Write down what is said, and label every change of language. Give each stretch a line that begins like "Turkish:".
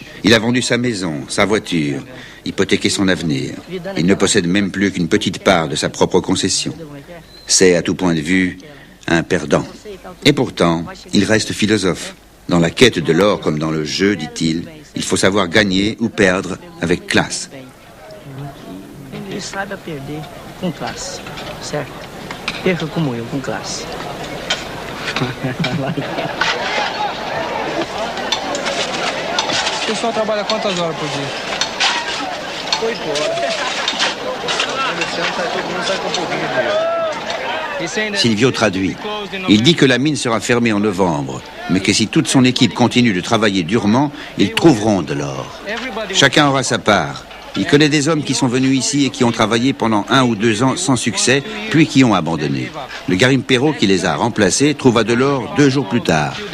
French: Il a vendu sa maison, sa voiture, hypothéqué son avenir. Il ne possède même plus qu'une petite part de sa propre concession. C'est, à tout point de vue, un perdant. Et pourtant, il reste philosophe. Dans la quête de l'or comme dans le jeu, dit-il, il faut savoir gagner ou perdre avec classe.
Portuguese: Ele saiba perder com classe, certo? Perca como eu, com classe. O pessoal trabalha quantas horas por dia? 8 horas. Esse ano todo mundo sai com um pouquinho de dinheiro.
French: Silvio traduit. Il dit que la mine sera fermée en novembre, mais que si toute son équipe continue de travailler durement, ils trouveront de l'or. Chacun aura sa part. Il connaît des hommes qui sont venus ici et qui ont travaillé pendant 1 ou 2 ans sans succès, puis qui ont abandonné. Le garimpero qui les a remplacés trouva de l'or 2 jours plus tard.